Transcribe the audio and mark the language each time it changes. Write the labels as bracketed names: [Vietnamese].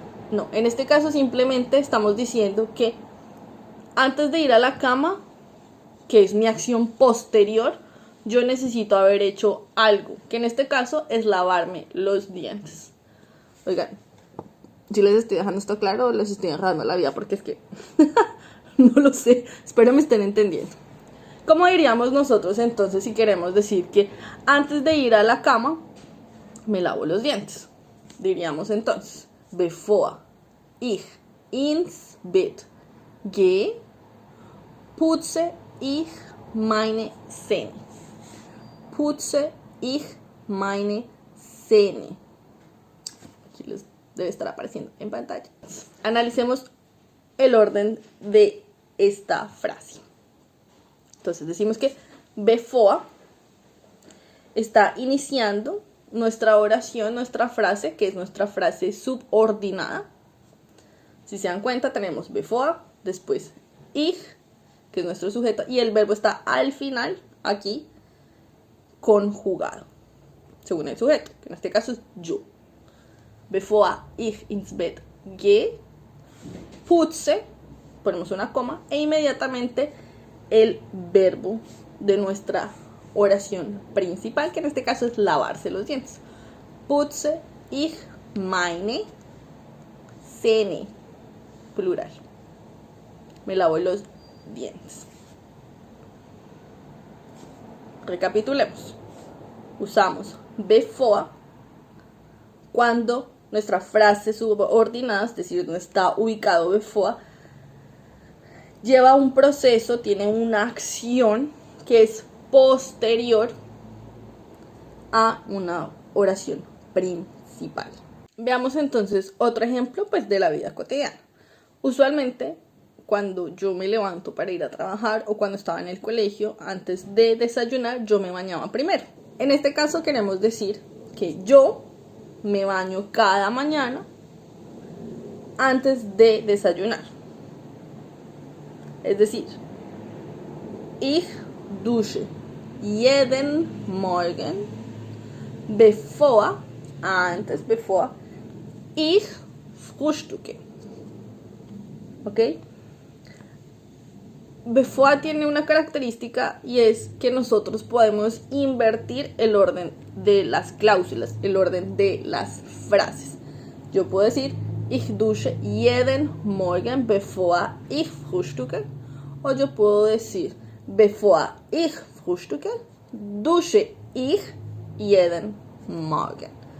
[Spanish] No, en este caso simplemente estamos diciendo que antes de ir a la cama, que es mi acción posterior, yo necesito haber hecho algo, que en este caso es lavarme los dientes. Oigan, si les estoy dejando esto claro o les estoy dejando la vida, porque es que no lo sé, espero me estén entendiendo. ¿Cómo diríamos nosotros entonces si queremos decir que antes de ir a la cama me lavo los dientes? Diríamos entonces, [German] bevor ich ins Bett gehe, putze ich meine Zähne. Putze ich meine Zähne. [Spanish] Aquí les debe estar apareciendo en pantalla. Analicemos el orden de esta frase. Entonces decimos que bevor está iniciando nuestra oración, nuestra frase, que es nuestra frase subordinada. Si se dan cuenta, tenemos bevor, después ich, que es nuestro sujeto, y el verbo está al final, aquí, conjugado, según el sujeto, que en este caso es yo. [German] Bevor ich ins Bett gehe, putze, [Spanish] ponemos una coma, e inmediatamente el verbo de nuestra oración principal, que en este caso es lavarse los dientes. [German] Putze ich meine Zähne, plural. [Spanish] Me lavo los dientes. Recapitulemos. Usamos bevor cuando nuestra frase subordinada, es decir, donde está ubicado bevor, lleva un proceso, tiene una acción que es posterior a una oración principal. Veamos entonces otro ejemplo pues de la vida cotidiana. Usualmente cuando yo me levanto para ir a trabajar o cuando estaba en el colegio, antes de desayunar yo me bañaba primero. En este caso queremos decir que yo me baño cada mañana antes de desayunar. Es decir, [German] ich dusche jeden Morgen bevor, bevor ich frühstücke. [Spanish] ¿Ok? Bevor tiene una característica y es que nosotros podemos invertir el orden de las cláusulas, el orden de las frases. Yo puedo decir, [German] ich dusche jeden Morgen bevor ich frühstücke. [Spanish] O yo puedo decir, [German] bevor ich frühstücke, dusche ich jeden Morgen.